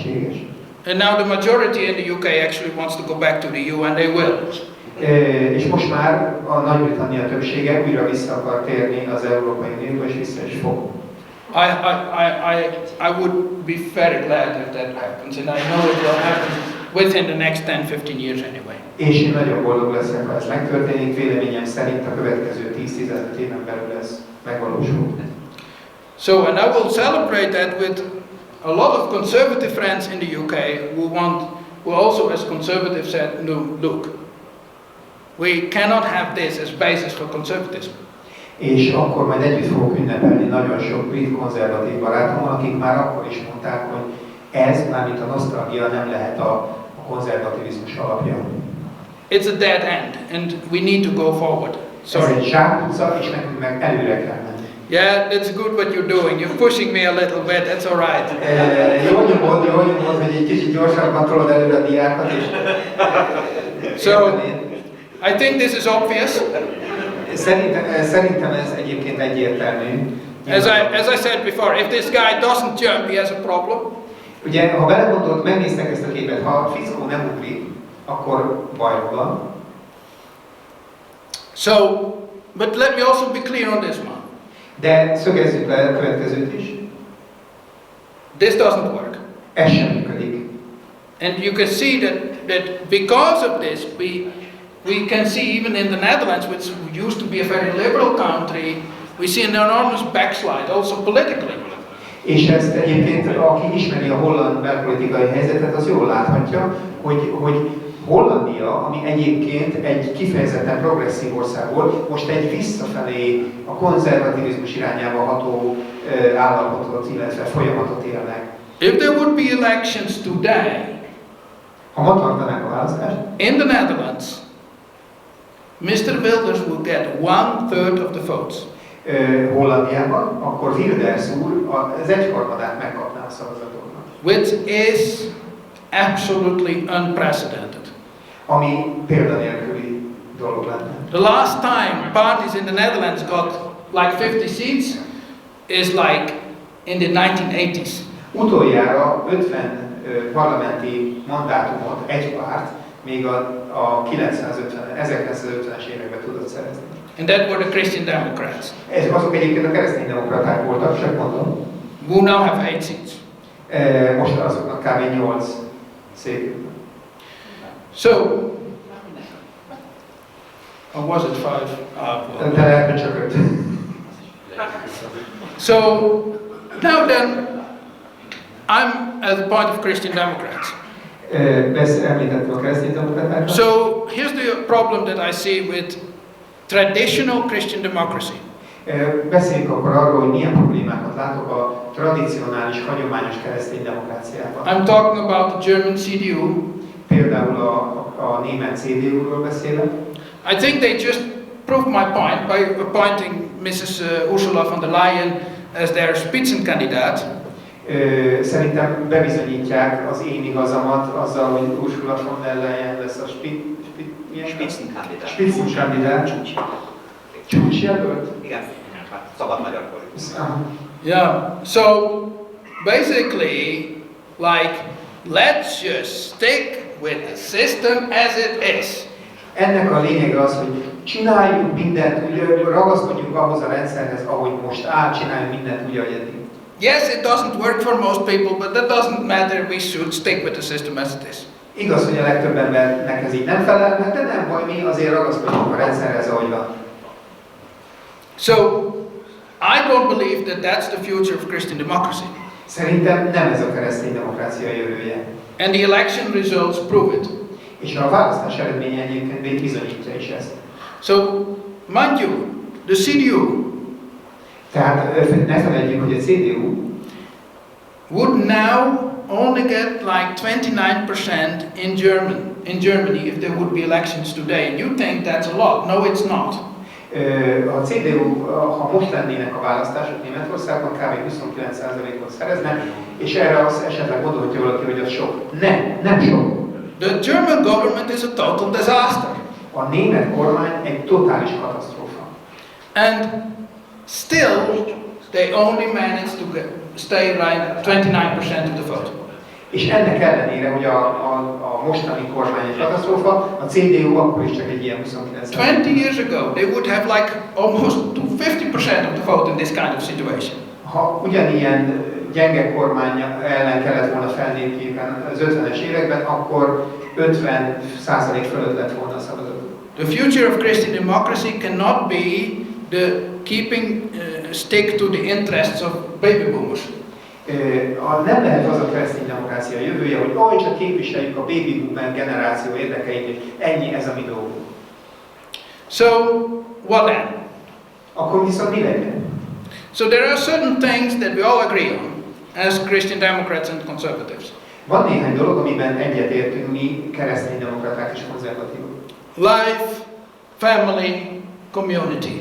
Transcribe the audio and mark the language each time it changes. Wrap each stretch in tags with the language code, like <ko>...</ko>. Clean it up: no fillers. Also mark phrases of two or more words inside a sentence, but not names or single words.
<en>And now the majority in the UK actually wants to go back to the EU, and they will.</en> <hu>És most már a Nagy-Britannia többsége újra vissza akar térni az Európai Unióba, és vissza is fog.</hu> <en>I would be very glad if that happens, and I know it will happen within the next 10-15 years anyway.</en> <hu>És én nagyon boldog leszek, ha ez megtörténik. Véleményem szerint a következő 10-15 éven belül ez megvalósul.</hu> <en>So, and I will celebrate that with a lot of conservative friends in the UK who also as conservatives said, no, look, we cannot have this as basis for conservatism.</en> <hu>És akkor majd együtt fogok ünnepelni nagyon sok brit konzervatív barátommal, akik már akkor is mondták, hogy ez, mármint a nosztalgia nem lehet a konzervativizmus alapja.</hu> <en>It's a dead end, and we need to go forward.</en> <hu>Ez egy zsákutca, és nekünk meg előre kell menni.</hu> <en>Yeah, that's good what you're doing. You're pushing me a little bit, that's all right.</en> <hu>Jó nyomod, hogy egy kicsit gyorsabban tolod előre a diákat, és...</hu> <en>So, I think this is obvious.</en> <hu>Szerintem ez egyébként egyértelmű.</hu> <en>As I said before, if this guy doesn't jump, he has a problem.</en> <hu>Ugye, ha belegondolod, megnéztek ezt a képet, ha a fickó nem ugrik, akkor bajban van.</hu> <en>So, but let me also be clear on this one.</en> <hu>De szögezzük le a következőt is.</hu> <en>This doesn't work.</en> <hu>Ez sem működik.</hu> <en>And you can see that because of this, we can see even in the Netherlands, which used to be a very liberal country, we see an enormous backslide, also politically.</en> <hu>És ezt egyébként, aki ismeri a holland belpolitikai helyzetet, az jól láthatja, hogy Hollandia, ami egyébként egy kifejezetten progresszív ország volt, most egy visszafelé a konzervativizmus irányába ható állapotot, illetve folyamatot él meg.</hu> <en>If there would be elections today,</en> <hu>ha ma tartanák a választást,</hu> <en>in the Netherlands, Mr. Wilders will get 1/3 of the votes.</en> <hu>Hollandiában, akkor Wilders úr az egyharmadát megkapná a szavazatoknak.</hu> <en>Which is absolutely unprecedented.</en> <hu>Ami példanélküli dolog lenne.</hu> <en>The last time parties in the Netherlands got like 50 seats is like in the 1980s.</en> <hu>Utoljára 50 parlamenti mandátumot egy párt még a 1950-es években tudott szerezni.</hu> <en>And that were the Christian Democrats.</en> <hu>Azok egyébként a kereszténydemokraták voltak, csak mondom.</hu> <en>Who now have 8 seats.</en> <hu>Most azoknak kb. 8 székük.</hu> <en>So, or was it 5?</en> <hu>De lehet, csak 5.</hu> <en>So, now then, I'm at the point of Christian Democrats.</en> <hu>Említettem a kereszténydemokratákat.</hu> <en>So, here's the problem that I see with traditional Christian democracy.</en> <hu>Beszéljünk akkor arról, hogy milyen problémákat látok a tradicionális, hagyományos keresztény demokráciában.</hu> <en>I'm talking about the German CDU.</en> <hu>Például a német CDU-ról beszélek.</hu> <en>I think they just proved my point by appointing Mrs. Ursula von der Leyen as their Spitzenkandidat.</en> <hu>Szerintem bebizonyítják az én igazamat azzal, hogy Ursula von der Leyen lesz a Spitzenkandidát. Csúcsjelölt? Igen, szabad magyar fordítás.</hu> <en>Yeah, so basically, like, let's just stick with the system as it is.</en> <hu>Ennek a lényege az, hogy csináljuk mindent, ragaszkodjunk ahhoz a rendszerhez, ahogy most áll, csináljunk mindent úgy, ahogy eddig.</hu> <en>Yes, it doesn't work for most people, but that doesn't matter. We should stick with the system as it is.</en> <hu>Igaz, hogy a legtöbb embernek ez így nem felel meg, de nem baj, mi azért ragaszkodjunk a rendszerhez, ahogy van.</hu> <en>So, I don't believe that that's the future of Christian democracy.</en> <hu>Szerintem nem ez a keresztény demokrácia jövője.</hu> <en>And the election results prove it.</en> <hu>És a választás eredménye egyébként bizonyítja is ezt.</hu> <en>So, mind you, the CDU</en> <hu>tehát ne felejtjük, hogy a CDU</hu> <en>would now only get like 29% in Germany if there would be elections today. And you think that's a lot. No, it's not.</en> <hu>A CDU, ha most lennének a választások Németországban, kb. 29%-ot szerezne, és erre az esetleg gondolhatja valaki, hogy az sok. Nem sok.</hu> <en>The German government is a total disaster.</en> <hu>A német kormány egy totális katasztrófa.</hu> <en>And still, they only managed to stay right 29% of the vote.</en> <hu>És ennek ellenére, hogy a mostani kormány egy katasztrófa, a CDU akkor is csak egy ilyen 29%.</hu> <en>20 years ago, they would have like almost to 50% of the vote in this kind of situation.</en> <hu>Ha ugyanilyen gyenge kormány ellen kellett volna fellépni az 50-es években, akkor 50% fölött lett volna a szavazat.</hu> <en>The future of Christian democracy cannot be the keeping stick to the interests of baby boomers.</en> <hu>Nem lehet az a kereszténydemokrácia jövője, hogy csak képviseljük a</hu> <en>baby boomer</en> <hu>generáció érdekeit, és ennyi, ez a mi dolgunk.</hu> <en>So, what then?</en> <hu>Akkor viszont mi legyen?</hu> <en>So there are certain things that we all agree on as Christian Democrats and conservatives.</en> <hu>Van néhány dolog, amiben egyetértünk mi kereszténydemokraták és konzervatívok.</hu> <en>Life, family, community.</en>